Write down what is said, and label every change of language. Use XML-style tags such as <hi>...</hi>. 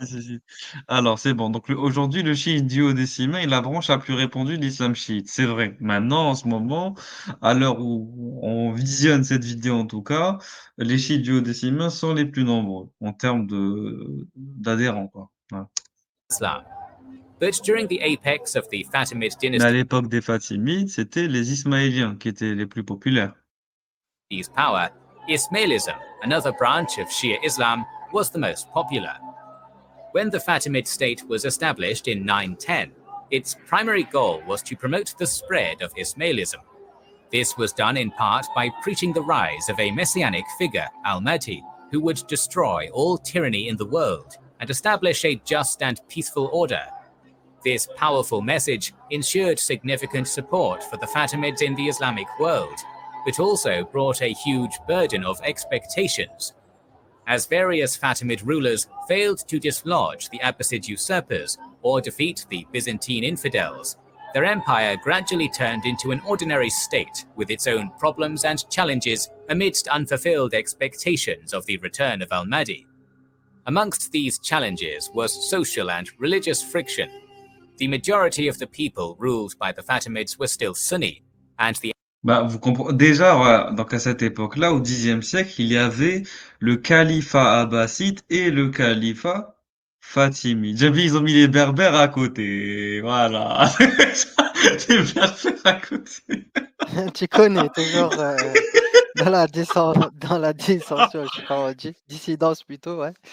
<fr>Si, si, si. Alors, c'est bon. Donc, aujourd'hui, le chiite duodécimain est la branche la plus répandue de l'islam chiite. C'est vrai. Maintenant, en ce moment, à l'heure où on visionne cette vidéo, en tout cas, les chiites duodécimains sont les plus nombreux en termes d'adhérents, quoi. Voilà.</fr> <en>Islam. But during the apex of the Fatimid</en> <fr>Mais à</fr> <en>dynasty,</en> <fr>l'époque des Fatimides, c'était les Ismaéliens qui étaient les plus populaires.</fr> <en>power, Ismailism, another branch of Shia Islam, was the most popular. When the Fatimid state was established in 910, its primary goal was to promote the spread of Ismailism. This was done in part by preaching the rise of a messianic figure, Al-Mahdi, who would destroy all tyranny in the world and establish a just and peaceful order. This powerful message ensured significant support for the Fatimids in the Islamic world, but also brought a huge burden of expectations. As various Fatimid rulers failed to dislodge the Abbasid usurpers or defeat the Byzantine infidels, their empire gradually turned into an ordinary state with its own problems and challenges amidst unfulfilled expectations of the return of Al-Mahdi. Amongst these challenges was social and religious friction. The majority of the people ruled by the Fatimids were still Sunni, and the</en> <fr>Bah, vous comprenez déjà, voilà, donc à cette époque-là, au Xe siècle, il y avait le califat abbasside et le califat fatimide. J'ai vu, ils ont mis les berbères à côté, voilà. Les berbères à côté. Tu connais, toujours dans la dissension, je sais pas comment on dit, dissidence plutôt, ouais.</fr>